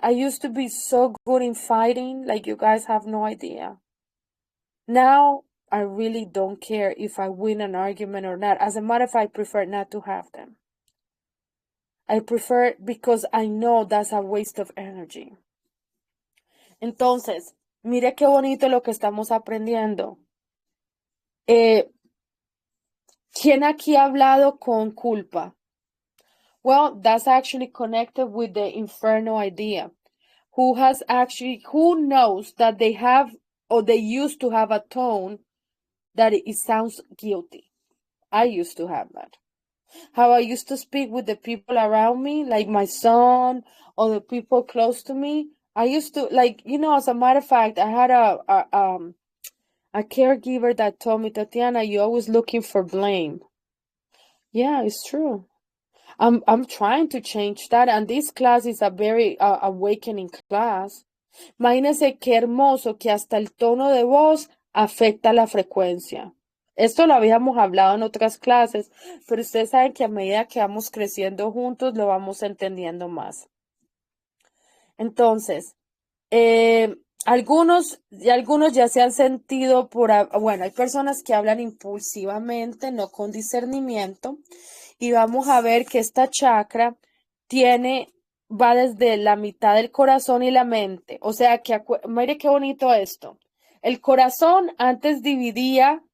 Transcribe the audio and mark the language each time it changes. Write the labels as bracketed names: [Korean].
[English] I used to be so good in fighting, like you guys have no idea. Now, I really don't care if I win an argument or not. As a matter of fact, I prefer not to have them. I prefer because I know that's a waste of energy. [Spanish] Entonces, mire qué bonito lo que estamos aprendiendo. ¿Quién aquí ha hablado con culpa? [English] Well, that's actually connected with the inferno idea. Who knows that they have, or they used to have a tone that it sounds guilty? I used to have that. How I used to speak with the people around me, like my son or the people close to me. I used to, like, as a matter of fact, I had a caregiver that told me, Tatiana, you're always looking for blame. Yeah, it's true. I'm trying to change that, and this class is a very awakening class. [Spanish] Imagínense qué hermoso que hasta el tono de voz afecta la frecuencia. Esto lo habíamos hablado en otras clases, pero ustedes saben que a medida que vamos creciendo juntos, lo vamos entendiendo más. Entonces, algunos ya se han sentido bueno, hay personas que hablan impulsivamente, no con discernimiento, y vamos a ver que esta chakra va desde la mitad del corazón y la mente. O sea que, mire qué bonito esto. El corazón antes dividía